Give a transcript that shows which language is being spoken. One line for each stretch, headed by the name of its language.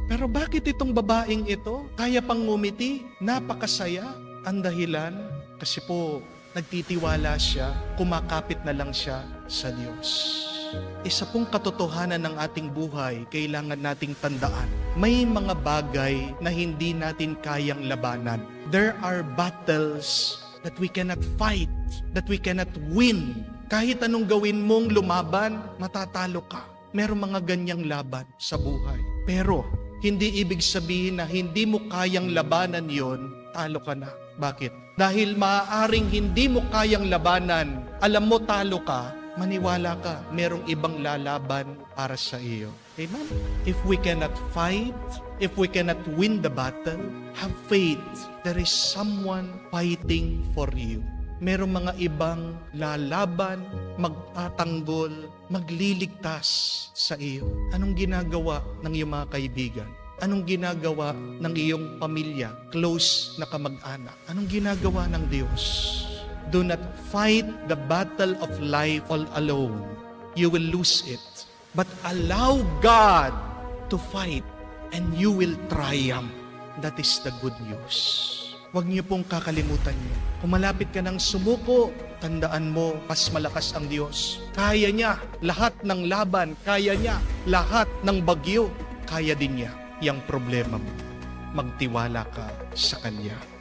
Filipino: Pero bakit itong babaeng ito kaya pang ngumiti? Napakasaya. Ang dahilan, kasi po nagtitiwala siya, kumakapit na lang siya sa Diyos. Isa pong katotohanan ng ating buhay, kailangan nating tandaan. May mga bagay na hindi natin kayang labanan.
English: There are battles that we cannot fight, that we cannot win.
Filipino: Kahit anong gawin mong lumaban, matatalo ka. Merong mga ganyang laban sa buhay. Pero, hindi ibig sabihin na hindi mo kayang labanan yon, talo ka na. Bakit? Dahil maaaring hindi mo kayang labanan, alam mo talo ka, maniwala ka, merong ibang lalaban para sa iyo. Amen?
English: If we cannot fight, if we cannot win the battle, have faith. There is someone fighting for you.
Filipino: Merong mga ibang lalaban, magtatanggol, magliligtas sa iyo. Anong ginagawa ng iyong mga kaibigan? Anong ginagawa ng iyong pamilya, close na kamag-anak? Anong ginagawa ng Diyos?
English: Do not fight the battle of life all alone. You will lose it. But allow God to fight and you will triumph. That is the good news.
Filipino: Huwag niyo pong kakalimutan niyo. Kung malapit ka ng sumuko, tandaan mo, mas malakas ang Diyos. Kaya niya lahat ng laban, kaya niya lahat ng bagyo, kaya din niya yung problema mo. Magtiwala ka sa Kanya.